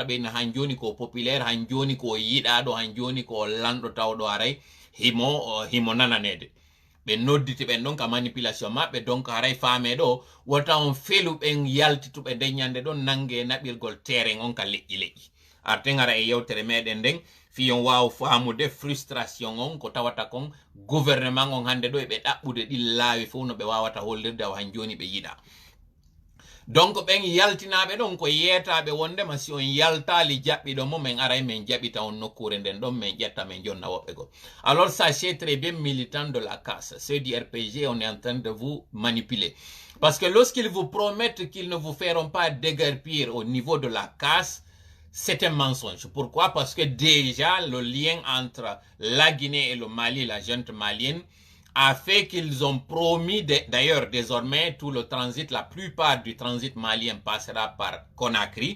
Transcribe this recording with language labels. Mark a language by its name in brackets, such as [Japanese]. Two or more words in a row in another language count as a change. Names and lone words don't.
[Fula] ɓe no han joni ko populaire han joni ko yiɗaɗo han joni ko lanɗo tawɗo aray himo nananede ɓe nodditi ɓen ɗon ka manipulation maɓɓe donc haray faame ɗo wota on felu ɓen yaltituɓe nden ñande ɗon nangue naɓirgol terrain on ka leƴƴi arten gara e yewtere meɗen nden fiyon waw famude frustration on ko tawata kon gouvernement on hande ɗo eɓe ɗaɓɓude ɗin laawi fof no ɓe wawata hollirde aw han joni ɓe yiɗa [French] donc [Fula] ɓen yaltinaɓe ɗon ko yeetaɓe wondema si on yaltali jaɓɓiɗo mo min aray min jaɓita on nokkure nden ɗon min ƴetta min jonna woɓɓe go [French] alors sachez très bien militant de la casse ceux du RPG on est en train de vous manipuler parce que lorsqu'ils vous promettent qu'ils ne vous feront pas déguerpir au niveau de la casse c'est un mensonge. Pourquoi? Parce que déjà, le lien entre la Guinée et le Mali, la junte malienne, a fait qu'ils ont promis, d'ailleurs, désormais, tout le transit, la plupart du transit malien passera par Conakry.